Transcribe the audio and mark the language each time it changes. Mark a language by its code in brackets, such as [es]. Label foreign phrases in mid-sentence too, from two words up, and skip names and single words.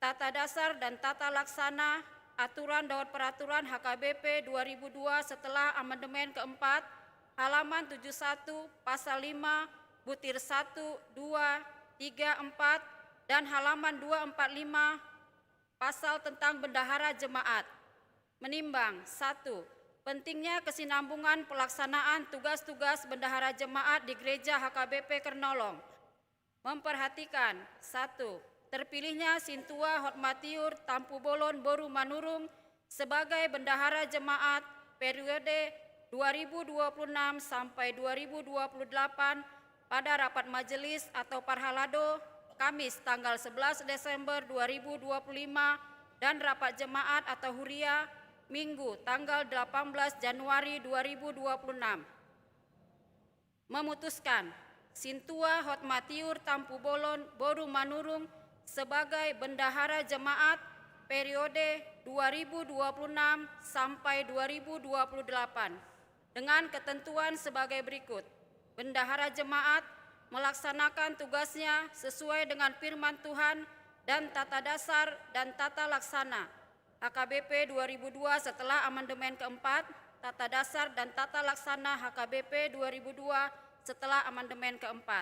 [id] Tata dasar dan tata laksana aturan dan peraturan HKBP 2002 setelah amandemen keempat, halaman 71, pasal 5, butir 1, 2, 3, 4, dan halaman 245, pasal tentang bendahara jemaat. Menimbang: 1. Pentingnya kesinambungan pelaksanaan tugas-tugas bendahara jemaat di Gereja HKBP Kernolong. Memperhatikan: 1. Terpilihnya Sintua Hotmatiur Tampu Bolon Boru Manurung sebagai bendahara jemaat periode 2026 sampai 2028 pada rapat majelis atau Parhalado Kamis tanggal 11 Desember 2025 dan rapat jemaat atau Huria Minggu tanggal 18 Januari 2026. Memutuskan Sintua Hotmatiur Tampu Bolon Boru Manurung sebagai bendahara jemaat periode 2026 sampai 2028 dengan ketentuan sebagai berikut. Bendahara jemaat melaksanakan tugasnya sesuai dengan firman Tuhan dan tata dasar dan tata laksana HKBP 2002 setelah amandemen keempat, tata dasar dan tata laksana HKBP 2002 setelah amandemen keempat.